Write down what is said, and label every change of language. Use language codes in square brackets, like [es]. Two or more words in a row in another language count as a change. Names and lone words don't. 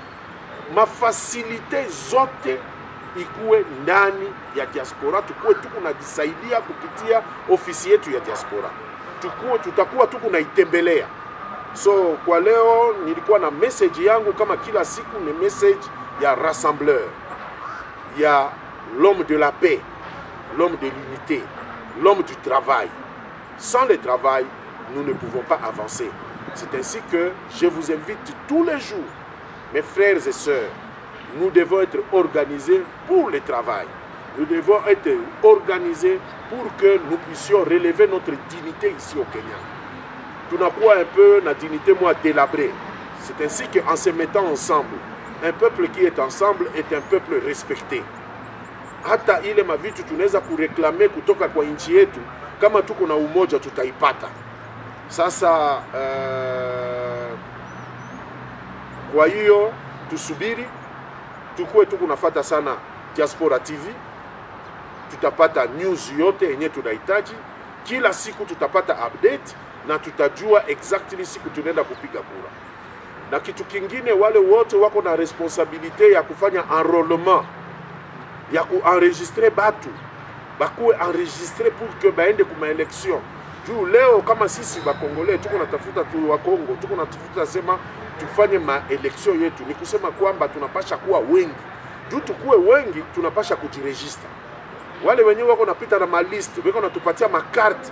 [sw] Mafasilite zote ikuwe ndani ya diaspora, tukuwe tunajisaidia kupitia ofisi yetu ya diaspora. Tutakuwa tunaitembelea. So kwa leo nilikuwa na message yangu kama kila siku, ni message ya rassembleur, ya [fr] l'homme de la paix, l'homme de l'unité, l'homme du travail. Sans le travail, nous ne pouvons pas avancer. C'est ainsi que je vous invite tous les jours, mes frères et sœurs, nous devons être organisés pour le travail. Nous devons être organisés pour que nous puissions relever notre dignité ici au Kenya. Tunakuwa un peu na dignité moins délabrée. C'est ainsi qu'en se mettant ensemble, un peuple qui est ensemble est un peuple respecté. [sw] Hata ile mavitu tunaweza kureklame kutoka kwa nchi yetu, kama tuko na umoja tutaipata. Sasa kwa hiyo tusubiri, tukuwe tunafuata sana Diaspora TV, tutapata news yote yenye tunahitaji. Kila siku tutapata update na tutajua exactly siku tunaenda kupiga kura. Na kitu kingine, wale wote wako na responsabilité ya kufanya enrôlement, ya kuenregistrer batu, bakuwe [fr] enregistrer pour que [sw] baende kuma election. Juu leo kama sisi bakongole tuko natafuta tu wa Kongo, tuko natafuta sema tufanye election yetu, ni kusema kwamba tunapasha kuwa wengi. Juu tukuwe wengi tunapasha kujiregister. Wale wenyewe wako napita na malist, wako natupatia makarte.